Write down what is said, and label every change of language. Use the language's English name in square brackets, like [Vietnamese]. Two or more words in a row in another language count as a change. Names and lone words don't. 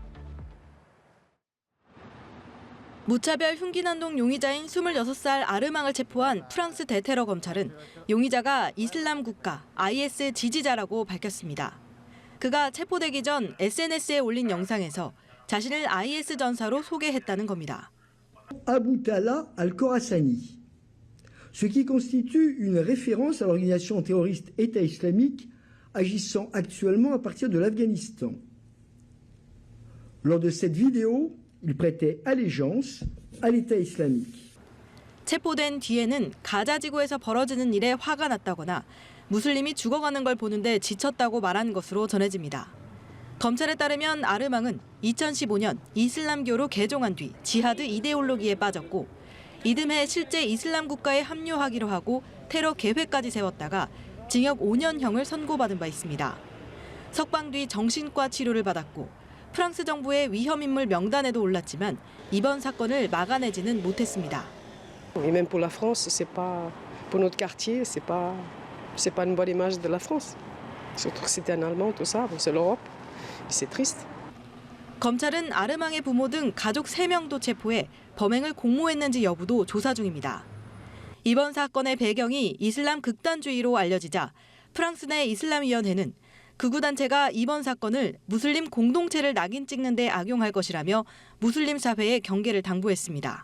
[Korean] 무차별 흉기난동 용의자인 26살 아르망을 체포한 프랑스 대테러 검찰은 용의자가 이슬람 국가 IS 지지자라고 밝혔습니다. 그가 체포되기 전 SNS에 올린 영상에서 자신을 IS 전사로 소개했다는 겁니다. [French] Aboutallah al-Khorassani, ce qui constitue une référence à l'organisation terroriste État islamique agissant actuellement à partir de l'Afghanistan. Lors de cette vidéo, il prêtait allégeance à l'État islamique. [Korean] 체포된 뒤에는 가자 지구에서 벌어지는 일에 화가 났다거나 무슬림이 죽어가는 걸 보는데 지쳤다고 말한 것으로 전해집니다. 검찰에 따르면 아르망은 2015년 이슬람교로 개종한 뒤 지하드 이데올로기에 빠졌고 이듬해 실제 이슬람 국가에 합류하기로 하고 테러 계획까지 세웠다가 징역 5년형을 선고받은 바 있습니다. 석방 뒤 정신과 치료를 받았고 프랑스 정부의 위험인물 명단에도 올랐지만 이번 사건을 막아내지는 못했습니다. [French] Et même pour la France, c'est pas pour notre quartier, c'est pas une bonne image de la France. Surtout que c'était un Allemand, tout ça, c'est l'Europe. C'est triste. [Korean] 검찰은 아르망의 부모 등 가족 3명도 체포해 범행을 공모했는지 여부도 조사 중입니다. 이번 사건의 배경이 이슬람 극단주의로 알려지자 프랑스 내 이슬람위원회는 극우 단체가 이번 사건을 무슬림 공동체를 낙인 찍는 데 악용할 것이라며 무슬림 사회에 경계를 당부했습니다.